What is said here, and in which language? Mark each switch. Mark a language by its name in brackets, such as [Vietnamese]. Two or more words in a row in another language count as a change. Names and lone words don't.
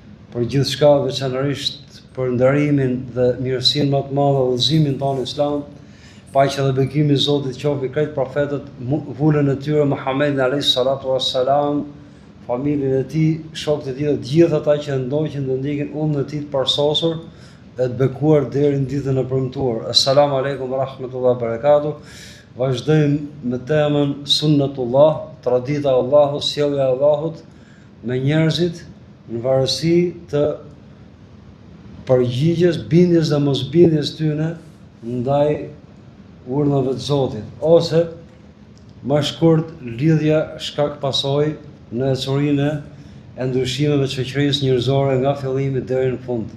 [Albanian] për gjithçka, veçanërisht për ndarimin dhe mirësinë më të madhe udhëzimin tonë islam, paqja dhe bekimi i Zotit qoftë mbi krejt profetët, vulën e tyre Muhamedit [Arabic] عليه الصلاة والسلام, [Albanian] familjen e tij, shokët e tij dhe gjithë ata që ndoqën dhe ndjekin udhën e tij të parsosur e të bekuar deri në ditën e premtuar. [Arabic] السلام عليكم ورحمة الله وبركاته. [Albanian] Vazhdojmë me temën sunnatullah, tradita e Allahut, sjellja e Allahut me njerëzit në varësi të përgjigjes, bindjes dhe mosbindjes tyne ndaj urdhave të Zotit, ose më shkurt lidhja shkak pasojë në ecurinë e ndryshimeve të shoqërisë njerëzore nga fillimi deri në fund.